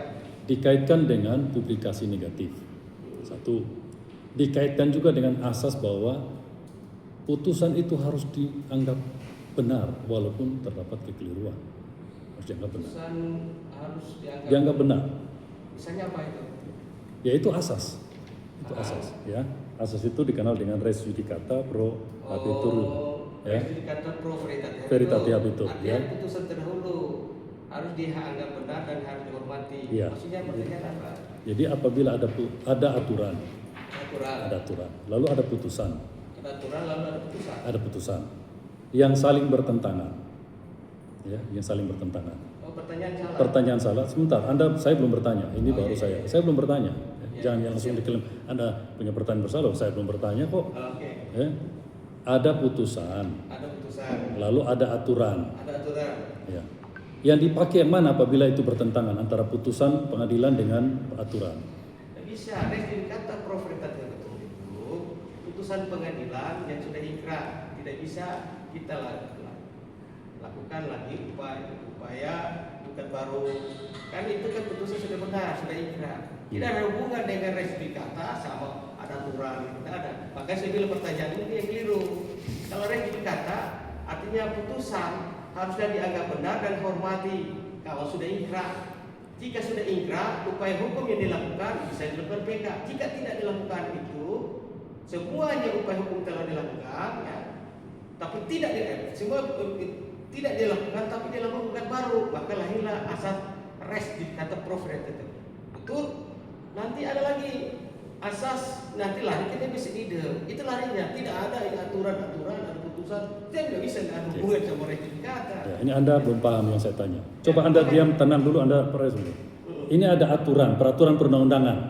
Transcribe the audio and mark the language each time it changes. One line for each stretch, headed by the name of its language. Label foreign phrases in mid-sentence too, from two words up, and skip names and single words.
Indonesian: Dikaitkan dengan publikasi negatif. Satu, dikaitkan juga dengan asas bahwa putusan itu harus dianggap benar walaupun terdapat kekeliruan. Harus dianggap benar. Putusan harus Dianggap benar. Misalnya apa itu? Yaitu asas. Itu asas, ya. Asas itu dikenal dengan
Latin: res judicata pro habetur.
Indonesian: Ya.
Latin: Res judicata pro Veritate habetur,
Indonesian: Artinya ya. putusan terdahulu harus dianggap benar dan harus dihormati. Ya. Maksudnya pertanyaan apa? Jadi apabila ada aturan, Aturan. ada aturan, lalu ada putusan, Ada aturan lalu ada putusan. ada putusan yang saling bertentangan, ya, yang saling bertentangan. Oh, pertanyaan salah. Pertanyaan salah. Sebentar, saya belum bertanya. Ini baru iya. saya belum bertanya. Iya. Jangan langsung diklaim Anda punya pertanyaan bersalah. Saya belum bertanya kok. Oke. Ya. Ada putusan, Ada putusan. lalu ada aturan. Ada aturan. Ya. Yang dipakai yang mana apabila itu bertentangan antara putusan pengadilan dengan aturan? Tidak bisa.
Latin: Res judicata pro veritate habetur
Indonesian: itu putusan pengadilan yang sudah ingkrah. Tidak bisa kita lakukan lagi upaya bukan baru. Kan itu kan putusan sudah benar, sudah ingkrah. Tidak ada hubungan dengan
Latin: res judicata
Indonesian: sama ada aturan, tidak ada. Makanya saya bilang pertanyaan ini yang keliru. Kalau
Latin: res judicata
Indonesian: artinya putusan harusnya dianggap benar dan hormati kalau sudah ingkrah. Jika sudah ingkrah, upaya hukum yang dilakukan bisa dilakukan PK. Jika tidak dilakukan itu, semuanya upaya hukum telah dilakukan, ya, tapi tidak dilakukan, tapi dilakukan bukan baru, maka lahirlah asas
Latin: res judicata pro veritate.
Indonesian: Betul. Nanti ada lagi asas, nanti lari kita bisa ide. Itu larinya, tidak ada aturan-aturan, ada putusan. Dia nggak bisa nggak ada hubungan sama
Latin: res judicata.
Indonesian: Ya, ini Anda belum paham yang saya tanya. Coba Anda diam, tenang dulu, Anda proses dulu. Ini ada aturan, peraturan perundang-undangan.